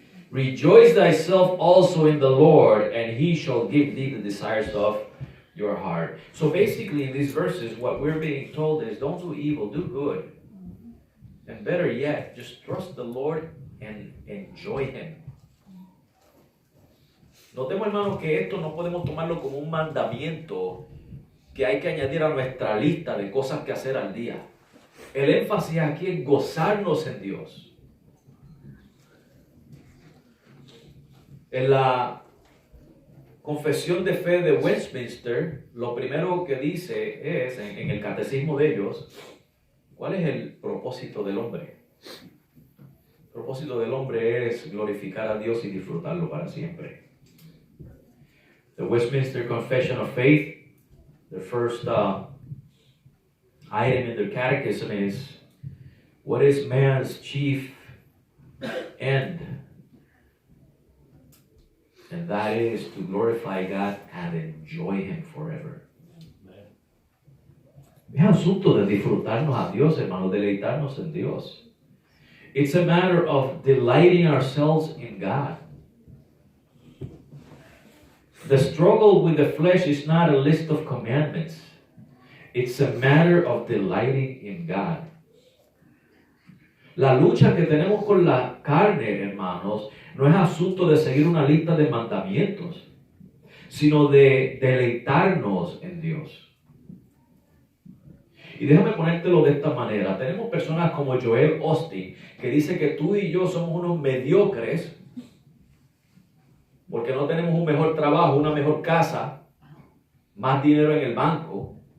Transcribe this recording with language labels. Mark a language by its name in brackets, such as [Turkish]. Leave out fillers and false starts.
[English] Rejoice thyself also in the Lord, and he shall give thee the desires of your heart. So basically in these verses, what we're being told is don't do evil, do good. And better yet, just trust the Lord and enjoy Him. [Spanish] Notemos, hermanos, que esto no podemos tomarlo como un mandamiento que hay que añadir a nuestra lista de cosas que hacer al día. El énfasis aquí es gozarnos en Dios. En la Confesión de Fe de Westminster, lo primero que dice es, en el catecismo de ellos, ¿cuál es el propósito del hombre? El propósito del hombre es glorificar a Dios y disfrutarlo para siempre. [English] The Westminster Confession of Faith, the first item in their catechism is, what is man's chief end. And that is to glorify God and enjoy Him forever. [Spanish] Es asunto de disfrutarnos a Dios, hermanos, deleitarnos en Dios. [English] It's a matter of delighting ourselves in God. The struggle with the flesh is not a list of commandments. It's a matter of delighting in God. [Spanish] La lucha que tenemos con la carne, hermanos, no es asunto de seguir una lista de mandamientos, sino de deleitarnos en Dios. Y déjame ponértelo de esta manera. Tenemos personas como Joel Osteen, que dice que tú y yo somos unos mediocres porque no tenemos un mejor trabajo, una mejor casa, más dinero en el banco.